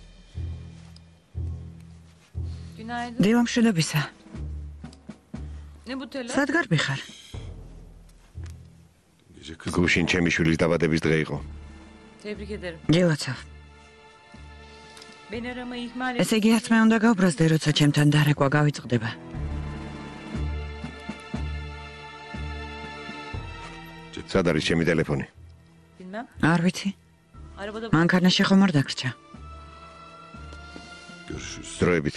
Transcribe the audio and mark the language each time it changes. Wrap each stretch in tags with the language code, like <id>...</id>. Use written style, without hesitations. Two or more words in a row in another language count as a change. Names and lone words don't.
<tr>Günaydın.</tr> <ka>დევამშვიდობისა.</ka> <tr>Ne bu telaş?</tr> <ka>სად გარბი ხარ? გუშინ ჩემი შვილის დაბადების დღე იყო.</ka> <tr>Tebrik ederim.</tr> <ka>გილოცავ.</ka> <tr>Beni aramayı ihmal</tr> <ka>ესე იგი არც მე უნდა გავბრაზდე, როცა ჩემთან დარეკვა გავიწყდება. სად არის ჩემი ტელეფონი?</ka> <tr>Bilmem.</tr> <ka>არ ვიცი.</ka> <tr>Arabada</tr> <ka>მანქანაში ხომ არ დაგრჩა. დროებით.</ka>